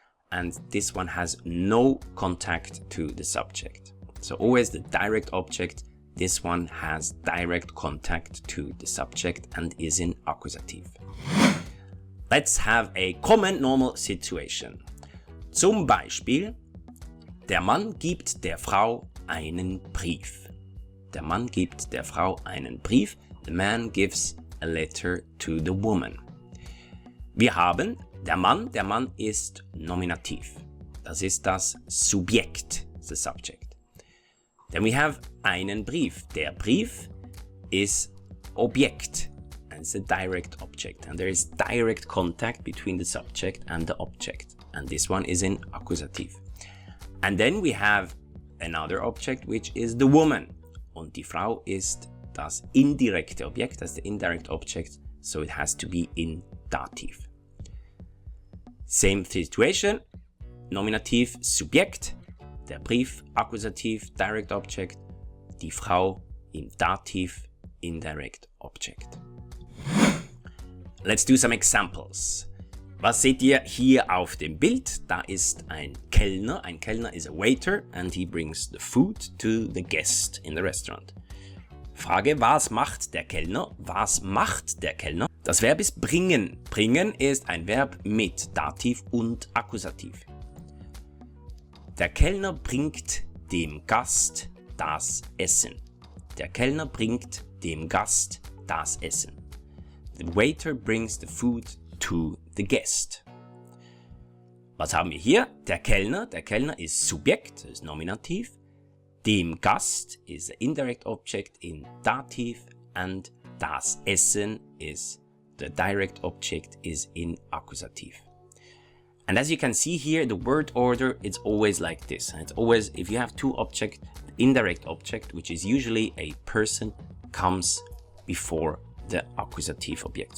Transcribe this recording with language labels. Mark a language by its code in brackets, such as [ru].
[en] And this one has no contact to the subject. So always the direct object. This one has direct contact to the subject and is in accusative. Let's have a common normal situation. [de] Zum Beispiel, der Mann gibt der Frau einen Brief. Der Mann gibt der Frau einen Brief. [en] The man gives a letter to the woman. [de] Wir haben der Mann ist nominativ. Das ist das Subjekt, [en] the subject. Then we have [de] einen Brief. Der Brief ist Objekt. [en] And it's a direct object. And there is direct contact between the subject and the object. And this one is in accusative. And then we have another object, which is the woman. [de] Und die Frau ist das indirekte Objekt, [en] that's the indirect object. So it has to be in Dativ. Same situation. [de] Nominativ, Subjekt. Der Brief, Akkusativ, Direct Object. Die Frau im Dativ, Indirect Object. [en] Let's do some examples. [de] Was seht ihr hier auf dem Bild? Da ist ein Kellner. [en] Ein Kellner is a waiter and he brings the food to the guest in the restaurant. [de] Frage, was macht der Kellner? Was macht der Kellner? Das Verb ist bringen. Bringen ist ein Verb mit Dativ und Akkusativ. Der Kellner bringt dem Gast das Essen. Der Kellner bringt dem Gast das Essen. [en] The waiter brings the food to the guest. [de] Was haben wir hier? Der Kellner ist Subjekt, ist Nominativ. [en] Dem Gast is the indirect object in Dativ and das Essen is the direct object is in Akkusativ. And as you can see here, the word order is always like this. And it's always, if you have two objects, the indirect object, which is usually a person, comes before the accusative object.